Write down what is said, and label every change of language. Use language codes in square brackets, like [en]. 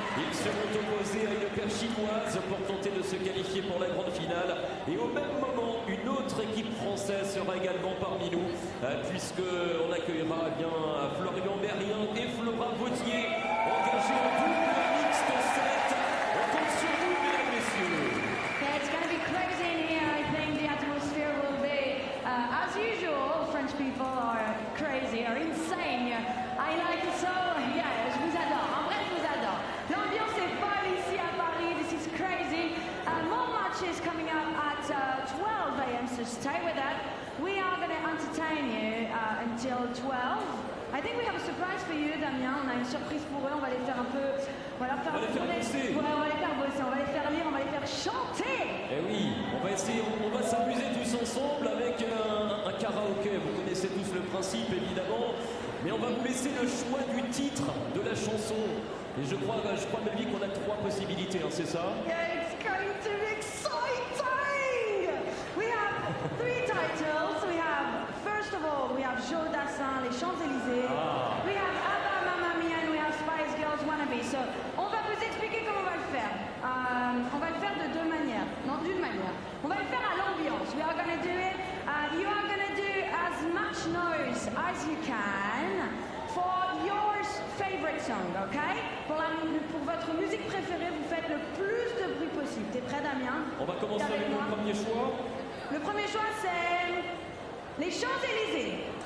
[fr] Ils seront opposés à une paire chinoise pour tenter de se qualifier pour la grande finale. Et au même moment, une autre équipe française sera également parmi nous, puisqu'on accueillera bien Florian Berrien et Flora Vautier, engagés en double mixte 7. On compte sur vous, mesdames, messieurs. [en] Yeah, it's going to be crazy in here. I think the atmosphere will be, as usual, French people are crazy, are insane. I like it so. Yeah, [fr] je vous adore. En vrai, je vous adore. L'ambiance est folle ici à Paris. [en] This is crazy. More matches coming up at 12 a.m. So stay with us. We are going to entertain you until 12. I think we have a surprise for you, Damien. [fr] On a une surprise pour eux. On va les faire un peu. On va leur faire bosser. Ouais, on va les faire bosser. On va les faire lire. On va les faire chanter. Eh oui, on va essayer, on va s'amuser tous ensemble avec un karaoké. Vous connaissez tous le principe, évidemment. Mais on va vous laisser le choix du titre de la chanson. Et je crois Melvie, qu'on a 3 possibilités, hein, c'est ça? [en] Yeah, it's going to be exciting. We have 3 titles. We have, first of all, we have Joe Dassin, Les Champs-Élysées. We have Abba, Mamma Mia, and we have Spice Girls Wannabe. [fr] So, on va vous expliquer comment on va le faire. On va le faire de 2 manières. Non, d'une manière. On va le faire à l'ambiance. [en] We are going to do it. You are going to do as much noise as you can for your favorite song, okay? [fr] Pour votre musique préférée, vous faites le plus de bruit possible. T'es prêt, Damien? On va commencer avec le premier choix. Le premier choix, c'est Les Champs-Élysées.